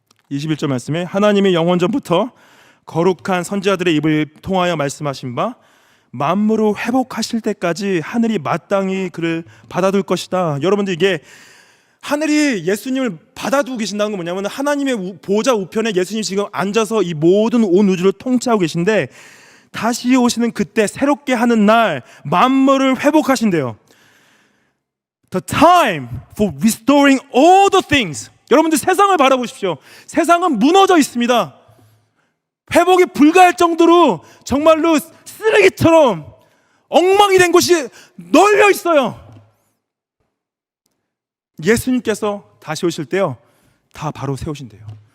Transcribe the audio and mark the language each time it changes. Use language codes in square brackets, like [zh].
[ko] 21절 말씀에 하나님이 영원전부터 거룩한 선지자들의 입을 통하여 말씀하신 바 만물을 회복하실 때까지 하늘이 마땅히 그를 받아둘 것이다. 여러분들, 이게 하늘이 예수님을 받아두고 계신다는 건 뭐냐면, 하나님의 보좌 우편에 예수님이 지금 앉아서 이 모든 온 우주를 통치하고 계신데, 다시 오시는 그때 새롭게 하는 날 만물을 회복하신대요. [en] The time for restoring all the things. [ko] 여러분들, 세상을 바라보십시오. 세상은 무너져 있습니다. 회복이 불가할 정도로 정말로 쓰레기처럼 엉망이 된 곳이 널려 있어요. 예수님께서 다시 오실 때요, 다 바로 세우신대요.